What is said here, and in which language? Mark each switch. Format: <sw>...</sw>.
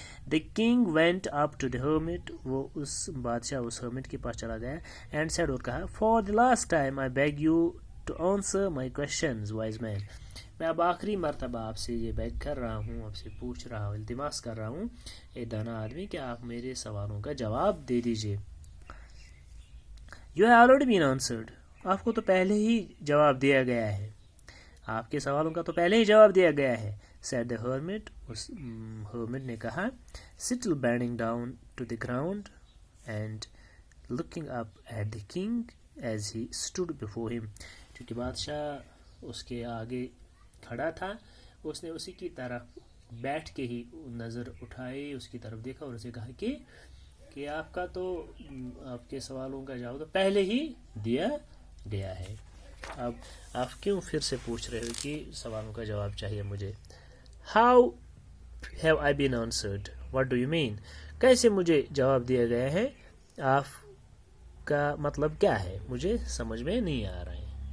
<en>The king went up to the hermit.</en> <ur>وہ اس بادشاہ اس hermit کے پاس چلا گیا</ur> <en>and said</en> <ur>اور کہا</ur> <en>For the last time I beg you to answer my questions, wise man.</en> <ur>میں اب آخری مرتبہ آپ سے یہ بیگ کر رہا ہوں, آپ سے پوچھ رہا ہوں, التماس کر رہا ہوں اے دانا آدمی کہ آپ میرے سوالوں کا جواب دے دیجئے.</ur> <en>You have already been answered.</en> <ur>آپ کو تو پہلے ہی جواب دیا گیا ہے, آپ کے سوالوں کا تو پہلے ہی جواب دیا گیا ہے.</ur> <en>Said the hermit.</en> <ur>اس hermit نے کہا.</ur> <en>Still bending down to the ground and looking up at the king as he stood before him.</en> <ur>چونکہ بادشاہ اس کے آگے کھڑا تھا, اس نے اسی کی طرف بیٹھ کے ہی نظر اٹھائی, اس کی طرف دیکھا اور اسے کہا کہ آپ کا تو آپ کے سوالوں کا جواب تو پہلے ہی دیا گیا ہے, اب آپ کیوں پھر سے پوچھ رہے ہو کہ سوالوں کا جواب چاہیے مجھے.</ur> <en>How have I been answered? What do you mean?</en> <ur>کیسے مجھے جواب دیا گیا ہے, آپ کا مطلب کیا ہے, مجھے سمجھ میں نہیں آ رہا ہے.</ur>